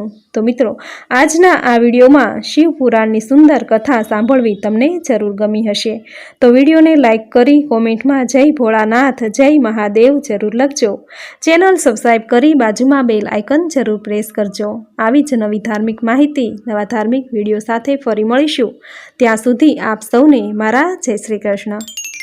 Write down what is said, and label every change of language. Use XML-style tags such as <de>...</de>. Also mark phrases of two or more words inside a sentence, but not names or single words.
<gu>તો મિત્રો, આજના આ વિડિયોમાં શિવ પુરાણની સુંદર કથા સાંભળવી તમને જરૂર ગમી હશે। તો વિડિયોને લાઇક કરી કોમેન્ટમાં જય ભોળાનાથ જય મહાદેવ જરૂર લખજો।</gu> <en>channel subscribe</en> <gu>કરી બાજુમાં</gu> <en>bell icon</en> <gu>જરૂર પ્રેસ કરજો। આવી જ નવી ધાર્મિક માહિતી નવા ધાર્મિક વિડિયો સાથે ફરી મળીશું। ત્યાં સુધી આપ સૌને મારા જય શ્રી કૃષ્ણ।</gu>